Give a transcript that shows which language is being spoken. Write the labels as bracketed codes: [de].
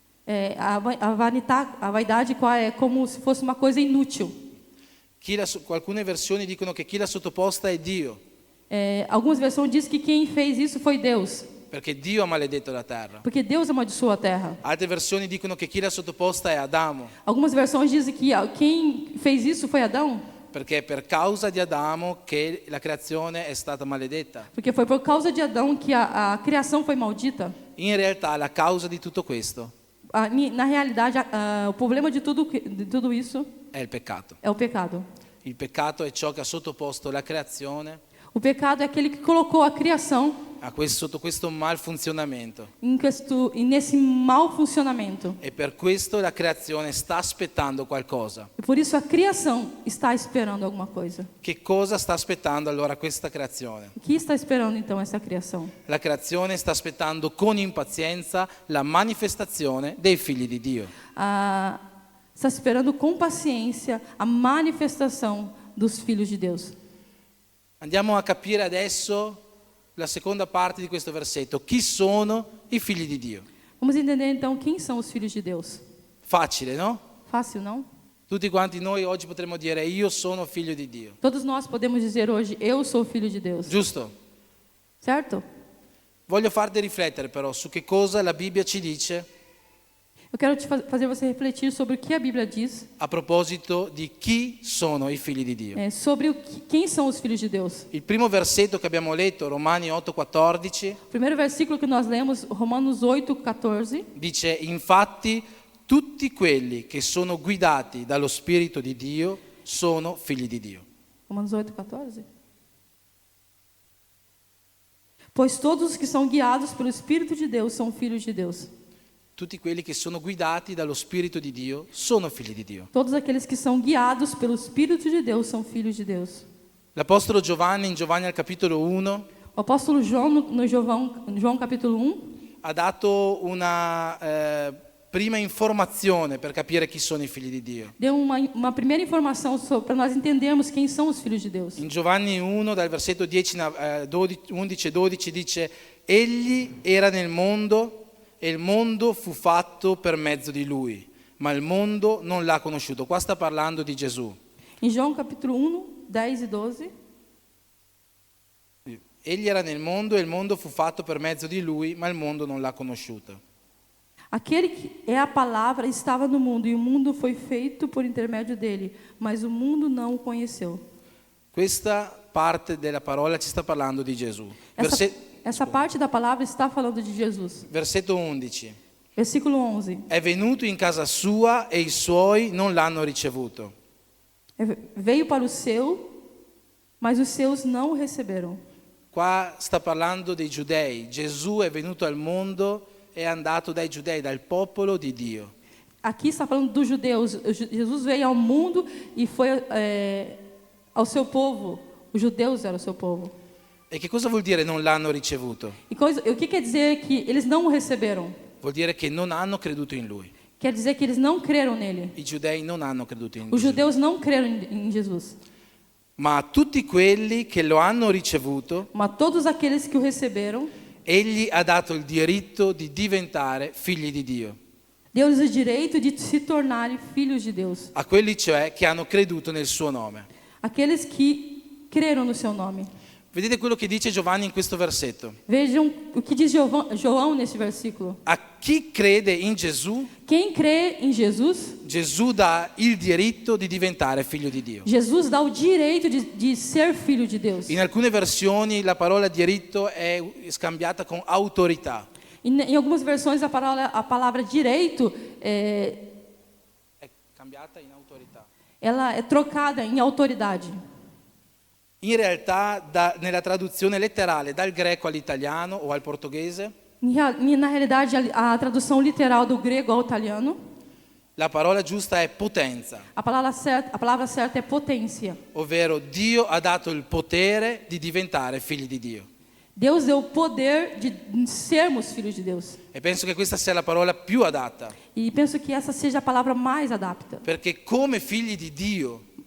[pt] a vaidade é como se fosse uma coisa inútil. [it] Alcune versioni dicono che chi l'ha sottoposta è Dio, [pt] Algumas versões dizem que quem fez isso foi Deus, [it] perché Dio ha maledetto la terra. [pt] porque Deus amaldiçoou a terra. [it] Altre versioni dicono che chi l'ha sottoposta è Adamo, [pt] Algumas versões dizem que quem fez isso foi Adão, [it] perché è per causa di Adamo che la creazione è stata maledetta. [pt] porque foi por causa de Adão que a criação foi maldita. [it] In realtà la causa di tutto questo [pt] Na realidade, o problema de tudo isso [it] è il peccato. [pt] é o pecado. [it] Il peccato è ciò che ha sottoposto la creazione [pt] O pecado é aquele que colocou a criação [it] sotto questo malfunzionamento. [pt] nesse mau funcionamento. [it] E per questo la creazione sta aspettando qualcosa. [pt] E por isso a criação está esperando alguma coisa. [it] Che cosa sta aspettando allora questa creazione? [pt] O que está esperando então essa criação? [it] La creazione sta aspettando con impazienza la manifestazione dei figli di Dio. [pt] Está esperando com paciência a manifestação dos filhos de Deus. [it] Andiamo a capire adesso la seconda parte di questo versetto. Chi sono i figli di Dio? [pt] Vamos entender então quem são os filhos de Deus. [it] Facile, no? [pt] Fácil, não? [it] Tutti quanti noi oggi potremmo dire io sono figlio di Dio. [pt] Todos nós podemos dizer hoje, eu sou filho de Deus. [it] Giusto? [pt] Certo? [it] Voglio farti riflettere però su che cosa la Bibbia ci dice [pt] Eu quero fazer você refletir sobre o que a Bíblia diz, [it] a proposito di chi sono i figli di Dio. [pt] sobre quem são os filhos de Deus. [it] Il primo versetto che abbiamo letto, Romani 8,14, [pt] O primeiro versículo que nós lemos, Romanos 8:14, [it] dice: infatti tutti quelli che sono guidati dallo Spirito di Dio sono figli di Dio. [pt] Romanos 8:14. Pois todos os que são guiados pelo Espírito de Deus são filhos de Deus. [it] Tutti quelli che sono guidati dallo Spirito di Dio sono figli di Dio. [pt] Todos aqueles que são guiados pelo Espírito de Deus são filhos de Deus. [it] L'Apostolo Giovanni, in Giovanni al capitolo 1, [pt] O apóstolo João, no João capítulo 1, [it] ha dato una prima informazione per capire chi sono i figli di Dio. [pt] deu uma primeira informação para nós entendermos quem são os filhos de Deus. [it] In Giovanni 1, dal versetto 11 e 12, dice: egli era nel mondo e il mondo fu fatto per mezzo di lui, ma il mondo non l'ha conosciuto. Qua sta parlando di Gesù. [pt] Em João capítulo 1, 10 e 12. [it] Egli era nel mondo e il mondo fu fatto per mezzo di lui, ma il mondo non l'ha conosciuto. [pt] Aquele que é a palavra estava no mundo, e o mundo foi feito por intermédio dele, mas o mundo não o conheceu. [it] Questa parte della parola ci sta parlando di Gesù. [pt] Essa parte da palavra está falando de Jesus. [it] Versetto 11. [pt] Versículo 11. [it] È venuto in casa sua e i suoi non l'hanno ricevuto. [pt] Veio para o seu, mas os seus não o receberam. [it] Qua sta parlando dei giudei. Gesù è venuto al mondo, è andato dai giudei, dal popolo di Dio. [pt] Aqui está falando dos judeus. Jesus veio ao mundo e foi ao seu povo. Os judeus eram o seu povo. [it] E che cosa vuol dire non l'hanno ricevuto? [pt] O que quer dizer que eles não o receberam? [it] Vuol dire che non hanno creduto in lui. [pt] Quer dizer que eles não creram nele. [it] I giudei non hanno creduto in [pt] Os [it] Gesù. [pt] judeus não creram em Jesus. [it] Ma a tutti quelli che lo hanno ricevuto, [pt] Mas todos aqueles que o receberam, [it] egli ha dato il diritto di diventare figli di Dio. [pt] deu-lhes o direito de se tornarem filhos de Deus. [it] A quelli cioè che hanno creduto nel suo nome. [pt] Aqueles que creram no seu nome. [it] Vedete quello che dice Giovanni in questo versetto. [pt] Vejam o que diz João nesse versículo. [it] A chi crede in Gesù, [pt] Quem crê em Jesus, [it] Gesù dà il diritto di diventare figlio di Dio. [pt] Jesus dá o direito de ser filho de Deus. [it] In alcune versioni la parola diritto è scambiata con autorità. [pt] Em algumas versões a palavra direito [it] È cambiata in autorità. [pt] ela é trocada em autoridade. [it] In realtà, nella traduzione letterale dal greco all'italiano o al portoghese, [pt] Na realidade, a tradução literal do grego ao italiano, [it] la parola giusta è potenza, [pt] a palavra certa é potência. [it] ovvero Dio ha dato il potere di diventare figli di Dio. [pt] Deus deu o poder de sermos filhos de Deus. [it] E penso che questa sia la parola più adatta, [pt] E penso que essa seja a palavra mais adapta. [it] perché come figli di Dio